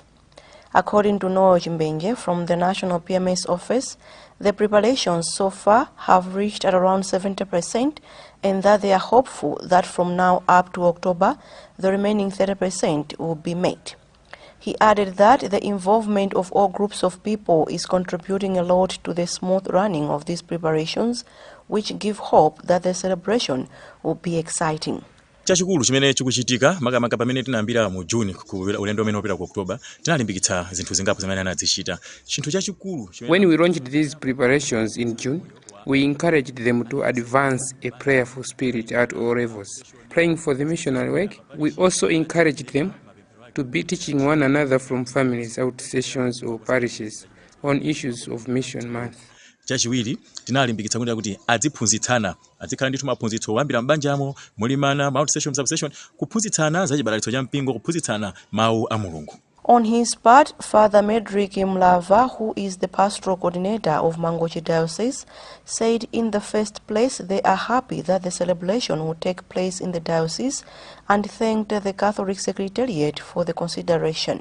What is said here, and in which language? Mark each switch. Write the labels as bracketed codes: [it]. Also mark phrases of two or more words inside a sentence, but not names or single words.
[en] According to Noah Jimbenje from the National PMS Office, the preparations so far have reached at around 70%, and that they are hopeful that from now up to October, the remaining 30% will be met. He added that the involvement of all groups of people is contributing a lot to the smooth running of these preparations, which give hope that the celebration will be exciting. [ny] Chachikulu chimene chikuchitika makamaka pamene tinayambira mu June ku ulendo umene wapita ku October tinalimbikitsa zinthu zingapo zimene anazichita. Chinthu chachikulu [en] when we launched these preparations in June, we encouraged them to advance a prayerful spirit at all levels. Praying for the missionary work, we also encouraged them to be teaching one another from families, out sessions or parishes on issues of Mission Month. [ny] Chachiwiri tinalimbikitsa kuti adziphunzitsana azikhala ndithu maphunzitso oyambira m'banjamo mulimana [en] out session sub session [ny] kuphunzitsana za chibalalitso cha mpingo kuphunzitsana mawu a Mulungu. [en] On his part, Father Medrick Mlava, who is the pastoral coordinator of Mangochi Diocese, said in the first place they are happy that the celebration will take place in the diocese and thanked the Catholic Secretariat for the consideration.